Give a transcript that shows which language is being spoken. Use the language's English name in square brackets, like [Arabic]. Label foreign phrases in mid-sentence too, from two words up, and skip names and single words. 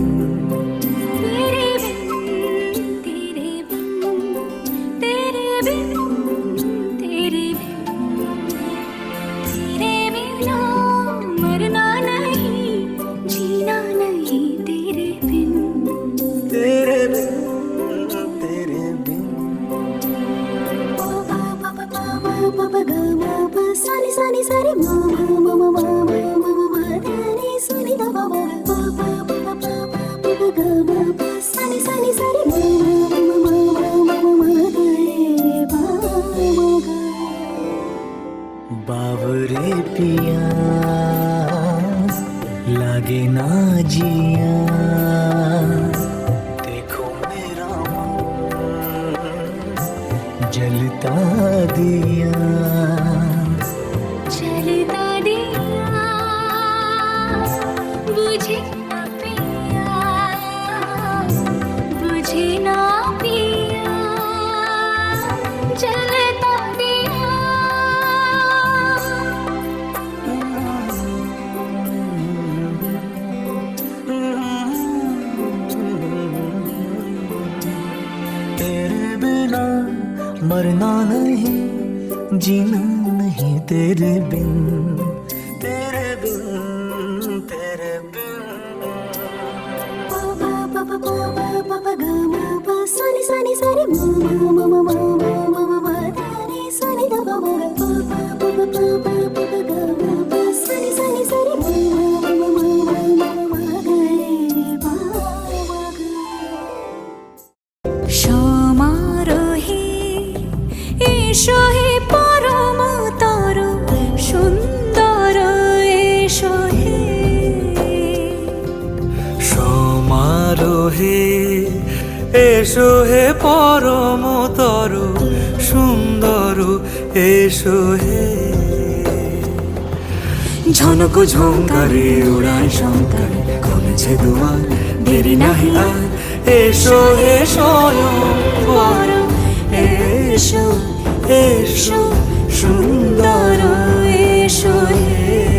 [Hindi] तेरे बिन तेरे बिन तेरे बिन तेरे बिना मरना नहीं जीना नहीं तेरे बिन तेरे बिन तेरे बिन Papa gama pa sani sani sari mama mama mama mama dani sani da baba papa papa papa papa gama pa sani sani sari mama mama mama dani baba ga बावरे पिया लागे ना जिया देखो मेरा मन जलता दिया चलता दिया बुझे ना पिया बुझे ना पिया चलता दिया तेरे बिना मरना नहीं जीना नहीं तेरे बिन तेरे बिन तेरे बिन Papa papa papa papa gama pa sani sani sari mama mama mama mama dani sani da baba papa papa papa papa gama pa sani sani sari mama mama mama mama dani baba ga [Bangla] সমারোহে এসো হে পরম তর সুন্দর এসো হে সমারোহে এসো হে পরমতর সুন্দর এসো হে ঝনক ঝঙ্কারে উড়ায় শঙ্কর খুলেছে দুয়ার দেরি নাহি আর এসো হে স্বয়ং বর এসো এসো সুন্দর এসো হে